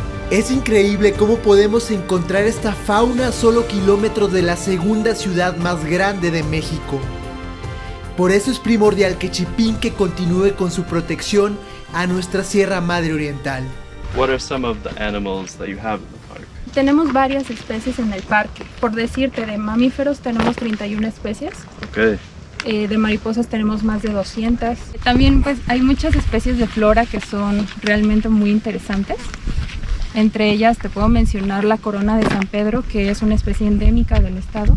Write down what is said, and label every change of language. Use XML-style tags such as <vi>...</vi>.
<es>Es increíble cómo podemos encontrar esta fauna a solo kilómetros de la segunda ciudad más grande de México. Por eso es primordial que Chipinque continúe con su protección a nuestra Sierra Madre Oriental.</es> <en>What are some of the animals that you have in the park?</en> <es>Tenemos varias especies en el parque. Por decirte, de mamíferos tenemos 31 especies.</es> <en>Okay.</en> <es>De mariposas tenemos más de 200. También pues hay muchas especies de flora que son realmente muy interesantes. Entre ellas te puedo mencionar la corona de San Pedro, que es una especie endémica del estado.</es>